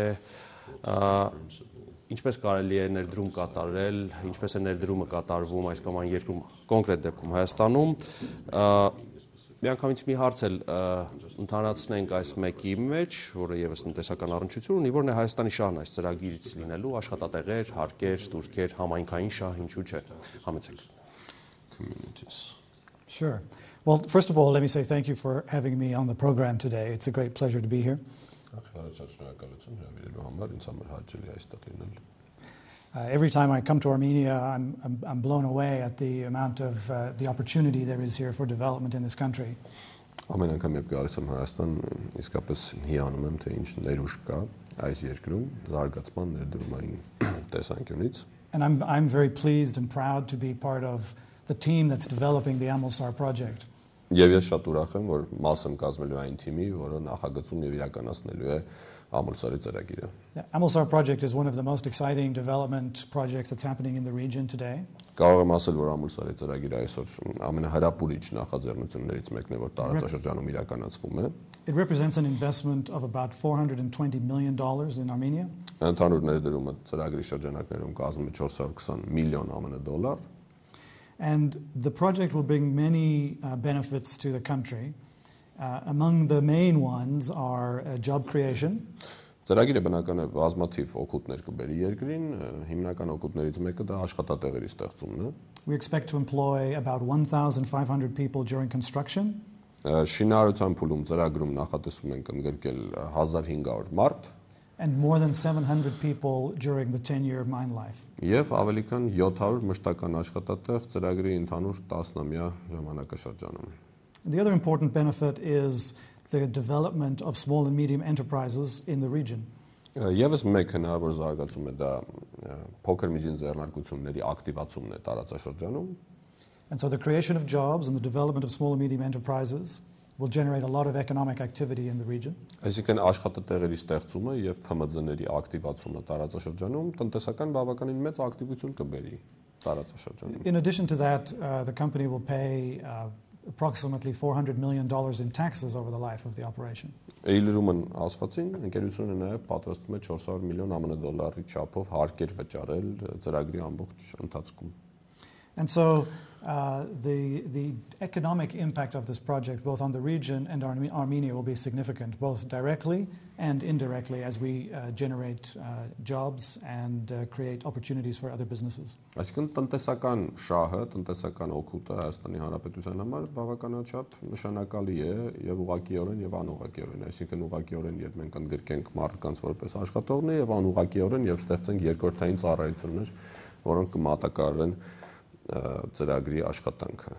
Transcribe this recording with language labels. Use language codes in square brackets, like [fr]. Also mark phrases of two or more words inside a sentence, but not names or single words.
[hy] ինչպես կարելի է ներդրում կատարել, ինչպես է ներդրումը կատարվում այս կամ այն երկրում, կոնկրետ դեպքում Հայաստանում, միանգամից մի հարց էլ ընդհանրացնենք այս մեկի մեջ, որը ևս տնտեսական առնչություն ունի, որն է Հայաստանի շահն այս ծրագիրից լինելու, աշխատատեղեր, հարկեր, տուրքեր, համայնքային շահ, ինչու՞ չէ, համեցեք։ [en] Sure. Well, first of all, let me say thank you for having me on the program today. It's a great pleasure to be here. Every time I come to Armenia, I'm blown away at the amount of the opportunity there is here for development in this country. [hy] Ամեն անգամ երբ գալիս եմ Հայաստան, իսկապես հիանում եմ, թե ինչ ներուժ կա այս երկրում զարգացման ներդրումային տեսանկյունից. [en] And I'm very pleased and proud to be part of the team that's developing the Amulsar project. [hy] Եվ ես շատ ուրախ եմ, որ մաս եմ կազմելու այն թիմի, որը նախագծում եւ իրականացնելու է Amulsar-ի ծրագիրը. [en] The Amulsar project is one of the most exciting development projects that's happening in the region today. [hy] Կարող եմ ասել, որ Amulsar-ի ծրագիրը այսօր ամենահրապուրիչ նախաձեռնություններից մեկն է, որ տարածաշրջանում իրականացվում է. [en] It represents an investment of about $420 million in Armenia. [hy] Ընդհանուր ներդրումը ծրագրի շրջանակներում կազմում է 420 միլիոն ԱՄՆ դոլար. [en] And the project will bring many benefits to the country. Among the main ones are job creation. [hy] Ծրագիրը բնական է բազմաթիվ օգուտներ կբերի երկրին, հիմնական օգուտներից մեկը դա աշխատատեղերի ստեղծումն է. [en] We expect to employ about 1,500 people during construction. [hy] Շինարարության փուլում ծրագրում նախատեսում ենք ընդգրկել 1500 մարդ. [en] And more than 700 people during the 10-year mine life. [hy] Եվ ավելի քան 700 մշտական աշխատատեղ ծրագրի ընդհանուր 10-ամյա ժամանակաշրջանում. [en] The other important benefit is the development of small and medium enterprises in the region. [hy] Եվս մեկ հնարավոր զարգացում է դա փոքր միջին ձեռնարկությունների ակտիվացումն է տարածաշրջանում. [en] And so the creation of jobs and the development of small and medium enterprises will generate a lot of economic activity in the region. [hy] Այսինքն աշխատատեղերի ստեղծումը եւ ՓՄԶ-ների ակտիվացումը տարածաշրջանում տնտեսական բավականին մեծ ակտիվություն կբերի տարածաշրջանում. [en] In addition to that, the company will pay approximately $400 million in taxes over the life of the operation. [hy] Իլրումն ասվածին ընկերությունը նաեւ պատրաստում է 400 միլիոն ԱՄՆ դոլարի չափով հարկեր վճարել ծրագրի ամբողջ ընթացքում. [en] And so the economic impact of this project, both on the region and Armenia, will be significant, both directly and indirectly, as we generate jobs and create opportunities for other businesses. [hy] Այսինքն տնտեսական շահը, տնտեսական օգուտը Հայաստանի Հանրապետության համար բավականաչափ նշանակալի է եւ ուղղակիորեն եւ անուղղակիորեն. Այսինքն ուղղակիորեն, երբ մենք ընդգրկենք մարդկանց որպես աշխատողներ եւ անուղղակիորեն, երբ ստեղծենք երկրորդային ծառայություններ, որոնք կմատակարարեն ծրագրի աշխատանքը.